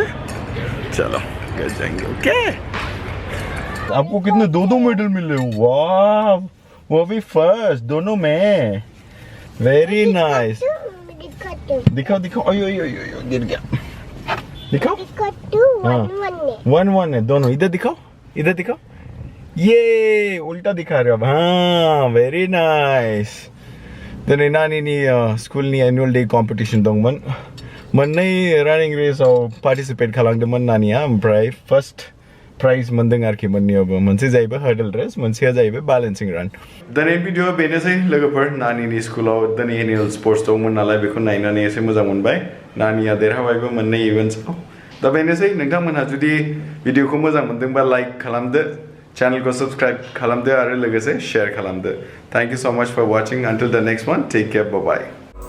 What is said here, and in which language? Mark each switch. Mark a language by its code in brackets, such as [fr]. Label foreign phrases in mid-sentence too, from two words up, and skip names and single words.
[hi] चलो घर जाएंगे ओके आपको कितने 2 मेडल मिले वाह वो भी फर्स्ट दोनों में [en] very nice [hi] दिखाओ ओयो गिर गया दिखाओ 1-1 है दोनों इधर दिखाओ ये उल्टा दिखा रहे हो हाँ [en] very nice [brx] दिनै नानिनि स्कुलनि एनुअल डे कम्पिटिशन दंमोन मोननै रानिं रेसाव पार्टिसिपेट खालामदोंमोन नानिया ओमफ्राय [en] first prize [brx] मोनदों आरोखि मोननैयावबो मोनसे जाहैबाय [en] hurdle race [brx] मोनसेया जाहैबाय बैलेंसिंग रान दिनै भिडिअ बेनोसै लोगोफोर नानिनि स्कुलाव दिनै [en] annual sports [brx] दंमोन नालाय बेखौ नायनानै एसे मोजां मोनबाय नानिया देरहाबायबो मोननै इभेन्ट्सआव दा बेनोसै नोंथांमोनहा जुदि भिडिअखौ मोजां मोनदोंबा लाइक खालामदो चैनल को सब्सक्राइब खालामदो आरो लोगोसे शेयर खालामदो [en] thank you so much for watching until the next one take care bye bye